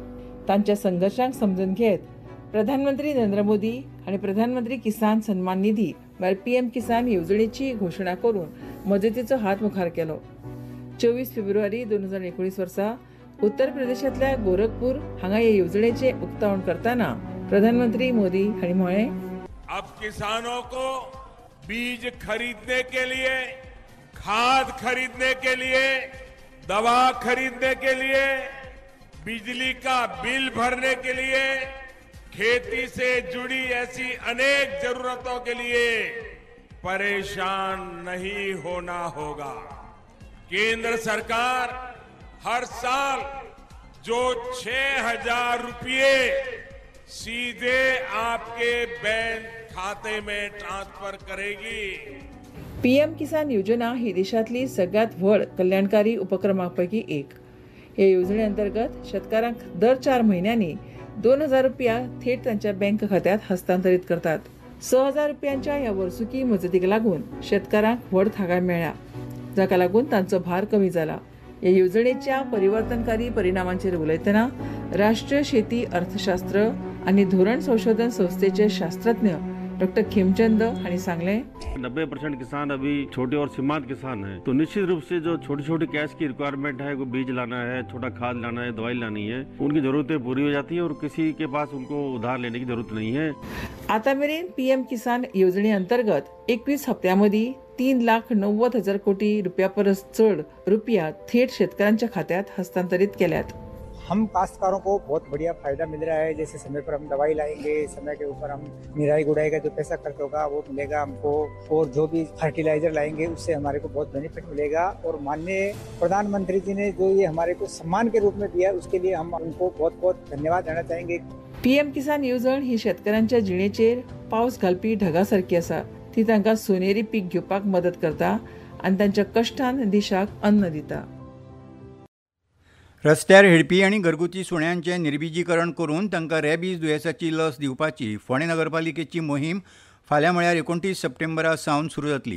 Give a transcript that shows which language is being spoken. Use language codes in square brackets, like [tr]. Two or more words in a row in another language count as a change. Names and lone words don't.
[kok] तांच्या संघर्शांक समजून घेत प्रधानमंत्री नरेंद्र मोदी हांणी प्रधानमंत्री किसान सन्मान निधी PM किसान येवजणेची घोशणा करून मजतीचो हात मुखार केलो. 24 फेब्रुवारी 2019 वर्सा उत्तर प्रदेशांतल्या गोरखपूर हांगा ह्या येवजणेचे उक्तावण करताना प्रधानमंत्री मोदी हांणी म्हळें, [hi] अब किसानों को बीज खरीदने के लिए, खाद खरीदने के लिए, दवा खरीदने के लिए, बिजली का बिल भरने के लिए, खेती से जुड़ी ऐसी अनेक जरूरतों के लिए परेशान नहीं होना होगा. केंद्र सरकार हर साल जो 6,000 रुपये सीधे आपके बैंक खाते में ट्रांसफर करेगी. [kok] PM किसान योजना ही देशांतली सगळ्यात व्हड कल्याणकारी उपक्रमांपैकी एक. ह्या योजने अंतर्गत शेतकारांक दर 4 म्हयन्यांनी 2,000 रुपया थेट तांच्या बँक खात्यात हस्तांतरीत करतात. 6,000 रुपयांच्या ह्या वर्सुकी मजतीक लागून शेतकारांक व्हड थाकाय मेळ्ळ्या, जाका लागून तांचो भार कमी जाला. ह्या योजनेच्या परिवर्तनकारी परिणामांचेर उलयतना राष्ट्रीय शेती अर्थशास्त्र आनी धोरण संशोधन संस्थेचे शास्त्रज्ञ डॉक्टर खेमचंद हांणी सांगलें, [hi] 90% किसान अभी छोटे और सीमांत किसान हैं, तो निश्चित रूप से जो छोटी छोटी कैश की रिक्वायरमेंट है, वो बीज लाना है, छोटा खाद लाना है, दवाई लानी है, उनकी जरूरतें पूरी हो जाती है और किसी के पास उनको उधार लेने की जरूरत नहीं है. [kok] आता मेरेन PM किसान योजने अंतर्गत 21 हप्त्यांमदी 3,90,000 कोटी रुपया परस चड रुपया थेट शेतकऱ्यांच्या खात्यात हस्तांतरित केल्यात. [hi] हम काश्तकारों को बहुत बढ़िया फायदा मिल रहा है. जैसे समय पर हम दवाई लाएंगे, समय के ऊपर हम निराई गुड़ाई का जो पैसा खर्च होगा वो मिलेगा हमको, और जो भी फर्टिलाइजर लाएंगे उससे हमारे को बहुत बेनिफिट मिलेगा. और माननीय प्रधानमंत्री जी ने जो ये हमारे को सम्मान के रूप में दिया उसके लिए हम उनको बहुत बहुत धन्यवाद देना चाहेंगे. [kok] PM किसान येवजण ही शेतकऱ्यांच्या जिणेचेर पावस घालपी ढगासारखी आसा. ती तांकां सोनेरी पीक घेवपाक मदत करता आनी तांच्या कश्टान देशाक अन्न दिता. रस्त्यार हिडपी आनी घरगुती सुण्यांचें निर्बिजीकरण करून तांकां रॅबीज दुयेंसाची लस दिवपाची फोंडें नगरपालिकेची मोहीम फाल्यां म्हळ्यार 29 सप्टेंबरा सावन सुरू जातली.